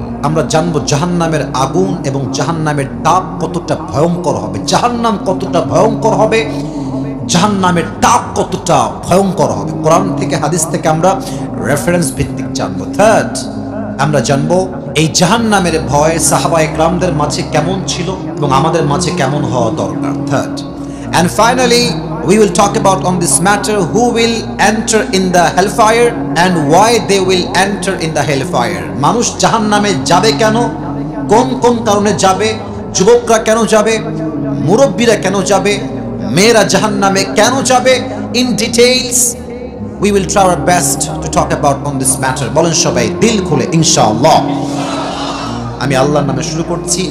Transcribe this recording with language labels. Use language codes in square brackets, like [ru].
[bn] আমরা জানবো জাহান্নামের আগুন এবং জাহান্নামের তাপ কতটা ভয়ঙ্কর হবে, জাহান্নাম কতটা ভয়ঙ্কর হবে, জাহান্নামের তাপ কতটা ভয়ঙ্কর হবে। কোরআন থেকে, হাদিস থেকে আমরা রেফারেন্স ভিত্তিক জানবো। থার্ড, আমরা জানবো এই জাহান্নামের ভয় সাহাবা একরামদের মাঝে কেমন ছিল এবং আমাদের মাঝে কেমন হওয়া দরকার। [en] Third and finally we will talk about on this matter who will enter in the hellfire and why they will enter in the hellfire. [bn] মানুষ জাহান্নামে যাবে কেন, কোন কোন কারণে যাবে, যুবকরা কেন যাবে, মুরব্বীরা কেন যাবে, মেয়েরা জাহান্নামে কেন যাবে, [en] in details we will try our best to talk about on this matter. [bn] বলেন সবাই দিল খুলে ইনশাআল্লাহ। আমি আল্লাহর নামে শুরু করছি।